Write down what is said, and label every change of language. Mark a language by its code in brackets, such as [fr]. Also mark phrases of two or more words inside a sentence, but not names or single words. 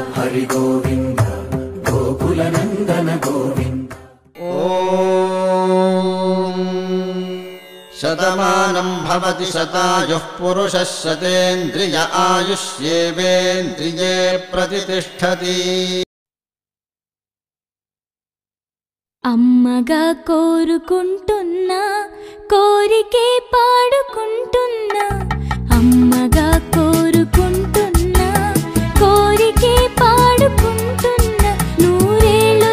[sa] हरि गोविंद गोकुल नंदन गोविंद। शतमानं भवति शतायुः पुरुषः शतेन्द्रिय आयुष्येवेन्द्रिये प्रतिष्ठति। [te] అమ్మగా కోరుకుంటున్నా కోరికే పాడుకుంటున్నా అమ్మగా కోరుకుంటున్నా కోరికే పాడుకుంటున్నా నూరేళ్ళు